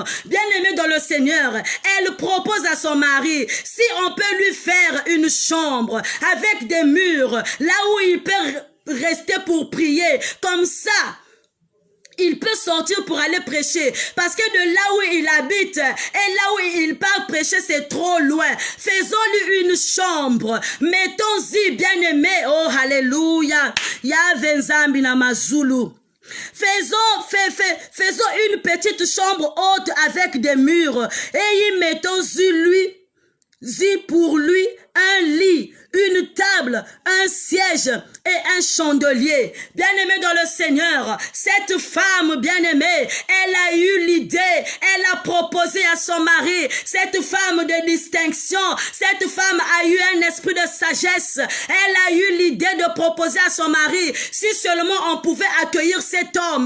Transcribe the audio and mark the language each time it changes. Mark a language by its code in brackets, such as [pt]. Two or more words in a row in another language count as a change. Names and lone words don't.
[fr] Bien-aimé dans le Seigneur, elle propose à son mari, si on peut lui faire une chambre avec des murs, là où il peut rester pour prier, comme ça, il peut sortir pour aller prêcher. Parce que de là où il habite et là où il part prêcher, c'est trop loin. Faisons-lui une chambre. Mettons-y, bien-aimé. Oh, alléluia. [kg] Yahvé Nzambi na mazulu. [fr] Faisons une petite chambre haute avec des murs et y mettons-y pour lui un lit, une table, un siège et un chandelier. Bien-aimé dans le Seigneur, cette femme bien-aimée, elle a eu l'idée, elle a proposé à son mari, cette femme de distinction, cette femme a eu un esprit de sagesse, elle a eu l'idée de proposer à son mari, si seulement on pouvait accueillir cet homme.